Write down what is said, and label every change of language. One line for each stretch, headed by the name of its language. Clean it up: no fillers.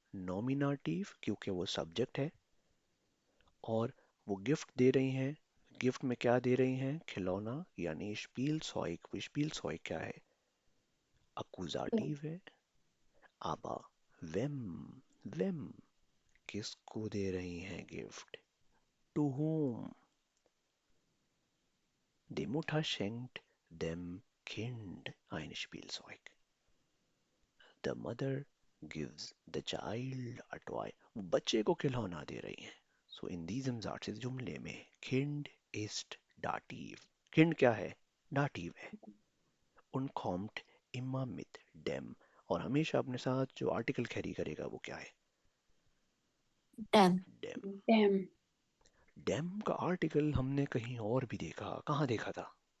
Hindi: नॉमिनाटिव, क्योंकि वो सब्जेक्ट है. और वो गिफ्ट दे रही हैं. गिफ्ट में क्या दे रही हैं? खिलौना यानी स्पीलसॉइक. स्पीलसॉइक क्या है? अकुजाटिव है. आबा वेम, वेम किसको दे रही हैं gift?
English: To whom?
German: Die Mutter schenkt dem Kind ein Spielzeug.
English: The mother gives the child a toy.
Hindi: वो बच्चे को खिलौना दे रही हैं.
German: So in diesem Satz,
Hindi: इस जुमले में
German: Kind ist Dativ.
Hindi: Kind क्या है?
German: Dativ है. Und kommt immer mit dem.
Hindi: और हमेशा अपने साथ जो आर्टिकल कैरी करेगा वो क्या है?
German: Dem. Dem. Dem.
Hindi: Dem का आर्टिकल हमने कहीं और भी देखा. कहाँ देखा था?